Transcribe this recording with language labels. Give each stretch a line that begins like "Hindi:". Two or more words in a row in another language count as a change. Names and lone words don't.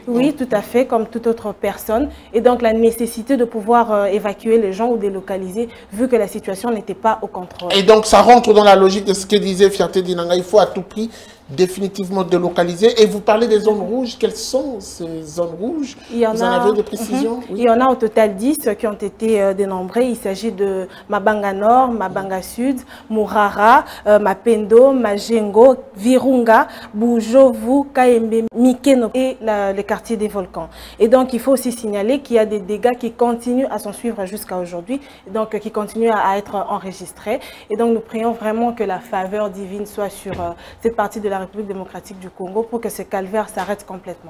French: Oui, tout à fait, comme toute autre personne. Et donc la nécessité de pouvoir évacuer les gens ou délocaliser vu que la situation n'était pas au contrôle. Et donc ça rentre dans la logique de ce que disait Fierté Dinanga, il faut à tout prix définitivement délocaliser. Et vous parlez des zones rouges, quelles sont ces zones rouges? Vous en avez des précisions? Oui. Il y en a au total 10 qui ont été dénombrés. Il s'agit de Mabanga Nord, Mabanga Sud, Murara, Mapendo, Majengo, Virunga, Bujovu, Kaembe, Mikeno et les quartiers des volcans. Et donc il faut aussi signaler qu'il y a des dégâts qui continuent à s'en suivre jusqu'à aujourd'hui, donc qui continuent à être enregistrés. Et donc nous prions vraiment que la faveur divine soit sur cette partie de la République démocratique du Congo pour que ce calvaire s'arrête complètement.